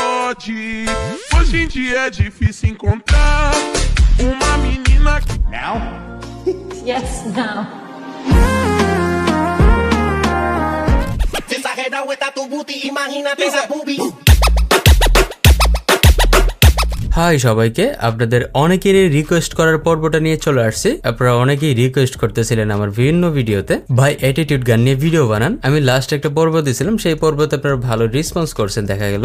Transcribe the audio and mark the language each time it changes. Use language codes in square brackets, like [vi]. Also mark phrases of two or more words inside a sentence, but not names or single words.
[pt] pode. Hoje em dia é difícil encontrar uma menina que... [en] Now? Yes, now. [es] Exagerado está tu booty, imagínate esa boobie. [bn] হাই সবাইকে, আপনাদের অনেকেরই রিকোয়েস্ট করার পর্বটা নিয়ে চলে আসছি। আপনারা অনেকেই রিকোয়েস্ট করতেছিলেন আমার বিভিন্ন ভিডিওতে ভাই অ্যাটিটিউড গান নিয়ে ভিডিও বানান। আমি লাস্ট একটা পর্ব দিয়েছিলাম, সেই পর্বতে আপনারা ভালো রেসপন্স করছেন দেখা গেল।